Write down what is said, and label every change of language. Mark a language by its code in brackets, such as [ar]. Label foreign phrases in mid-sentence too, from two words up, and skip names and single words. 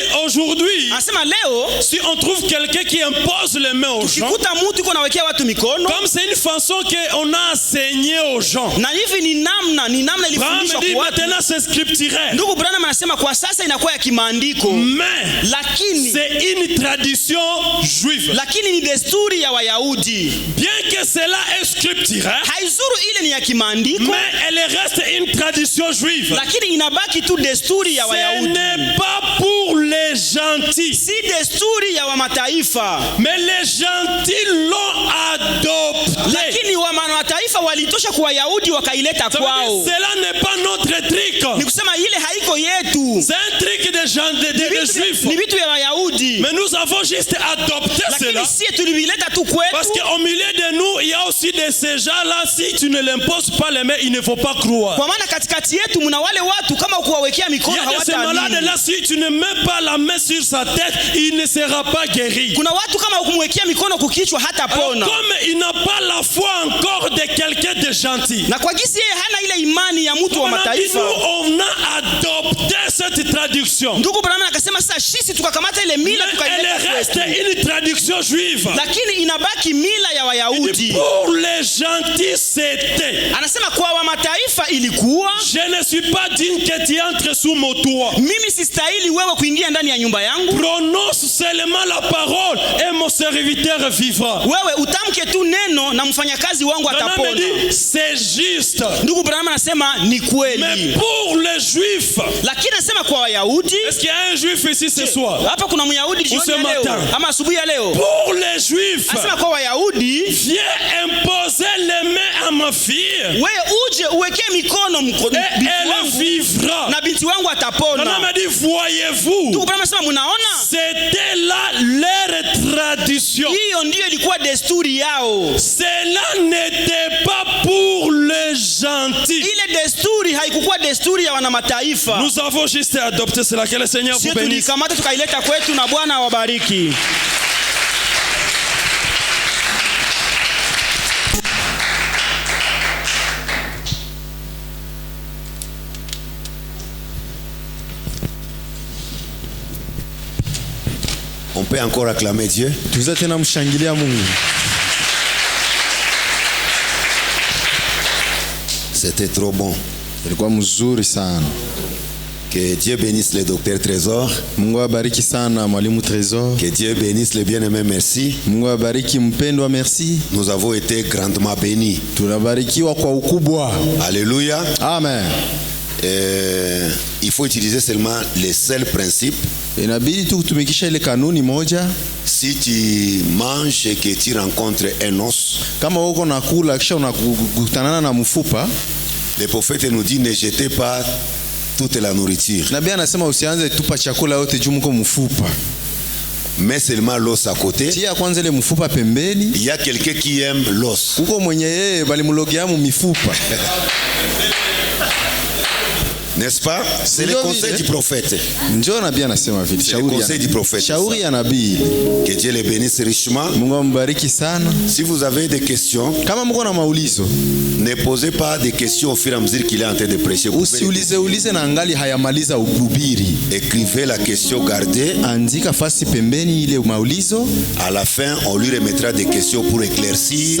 [fr] aujourd'hui, [sw] Anasema leo [fr] si on trouve quelqu'un qui impose les mains aux gens, [sw] tukikuta mtu iko nawekea watu mikono, [fr] comme c'est une façon qu'on a enseigné aux gens. [sw] na hivi ni namna ilifundishwa kwa watu. [fr] Maintenant c'est scripturaire. [sw] Ndugu Branham anasema kwa sasa inakuwa ya kimaandiko, [fr] Mais [sw] lakini [fr] c'est une tradition juive. [sw] lakini ni desturi ya Wayahudi. [fr] Bien que cela est scripturaire, [sw] Haizuru ile ni ya kimaandiko, [fr] mais elle reste une tradition juive. [sw] lakini inabaki tu desturi ya [fr] Ce [sw] Wayahudi. [fr] n'est pas pour les gentils. [sw] Si desturi ya wa mataifa, [fr] Mais les gentils l'ont adopté. [sw] lakini wa mataifa walitosha kwa Wayahudi wakaileta [fr] Ça veut [sw] kwao. [fr] dire, cela n'est pas notre [sw] Ni [fr] truc. [sw] kusema ile haiko yetu, [fr] C'est un truc des gens, des juifs. [sw] ni vitu vya Wayahudi, [fr] Mais nous avons juste adopté cela. [sw] lakini sie tulivileta tu [fr] Parce [sw] kwetu. [fr] qu'au milieu de nous, il y a aussi de ces gens-là. Si tu ne l'imposes pas les mains, il ne faut pas croire. [sw] Kwa maana katikati yetu mna wale watu kama ukuwawekea [fr] Il y [sw] mikono [fr] a de ces malades [sw] hawataamini. [fr] là, si tu ne mets pas la main sur sa tête, il ne sera pas guéri. [sw] Kuna watu kama ukumwekea mikono kukichwa [fr] Alors, [sw] hatapona. [fr] comme il n'a pas la foi encore de quelqu'un de gentil, [sw] Na kwa gisi yeye hana ile imani ya mtu wa [fr] nous, [sw] mataifa. [fr] on a adopté cette traduction. [sw] Ndugu Branham akasema sasa sisi tukakamata ile mila [fr] Mais [sw] tukaileta [fr] elle reste [sw] kwetu, [fr] une traduction juive. [sw] lakini inabaki mila ya Wayahudi. [fr] Pour les gentils, c'était. [sw] Anasema kwa wa mataifa ilikuwa, [fr] Je ne suis pas digne que tu entres sous mon toit. [sw] mimi sistahili wewe kuingia ndani ya nyumba yangu, [fr] Prononce seulement la parole et mon serviteur vivra. [sw] wewe utamke tu neno na mfanyakazi wangu [fr] Branham [sw] atapona. [fr] dit, c'est juste. [sw] Ndugu Branham anasema ni [fr] Mais [sw] kweli, [fr] pour les juifs, [sw] lakini anasema kwa Wayahudi. [fr] est-ce qu'il y a un juif ici ce soir? [sw] Hapa kuna Myahudi jioni [fr] ce [sw] ya leo [fr] matin. [sw] ama asubuhi ya leo. [fr] Pour les juifs, [sw] Anasema kwa Wayahudi, [fr] viens imposer les mains à ma fille [sw] wewe uje uwekee mikono [fr] et [sw] binti [fr] elle [sw] wangu [fr] vivra. [sw] na binti wangu [fr] Branham [sw] atapona. [fr] a dit, voyez-vous, [sw] Ndugu Branham anasema mnaona, [fr] c'était là leur tradition. [sw] hiyo ndiyo ilikuwa desturi yao. [fr] Cela n'était pas pour les gentils. [sw] Ile desturi haikukuwa desturi ya wana mataifa. [fr] Nous avons juste adopté cela. Que le Seigneur vous [sw] Sisi [fr] bénisse. [sw] tulikamata tukaileta kwetu na Bwana awabariki. [fr] On peut encore acclamer Dieu. [sw] Tuza tena mshangilia Mungu. [fr] C'était trop bon. [sw] Ilikuwa mzuri sana. [fr] Que Dieu bénisse le docteur Trésor. Mungu abariki sana mwalimu Trésor. Que Dieu bénisse le bien-aimé. Merci. [sw] Mungu abariki mpendwa, merci. [fr] Nous avons été grandement bénis. [sw] Tunabarikiwa kwa ukubwa. [fr] Alléluia. Amen. Il faut utiliser seulement les seuls principes. [sw] Inabidi tu kutumikisha ile kanuni moja. [fr] Si tu manges et que tu rencontres un os, [sw] Kama uko nakula kisha unakutanana na mfupa, [fr] le prophète nous dit ne jetez pas toute la nourriture, [sw] nabii anasema usianze tupa chakula yote juu mko mfupa. [fr] mais seulement l'os à côté. [sw] Tia kwanza ile mfupa pembeni. [fr] Il y a quelqu'un qui aime l'os. [sw] Uko mwenye yeye balimlogea mu mifupa. [fr] N'est-ce pas? C'est le conseil du prophète. [sw] Njoo nabii anasema vile. [fr] C'est le conseil du prophète. [sw] Shauri ya nabii. [fr] Que Dieu les bénisse richement. [sw] Mungu ambariki sana. [fr] Si vous avez des questions, [sw] Kama mko na maulizo, [fr] ne posez pas des questions au fur et à mesure qu'il est en train de prêcher. Vous pouvez [sw] usiulize na angali hayamaliza uhubiri. [fr] écrivez la question, gardez. [sw] Andika fasi pembeni ile maulizo. [fr] À la fin, on lui remettra des questions pour éclaircir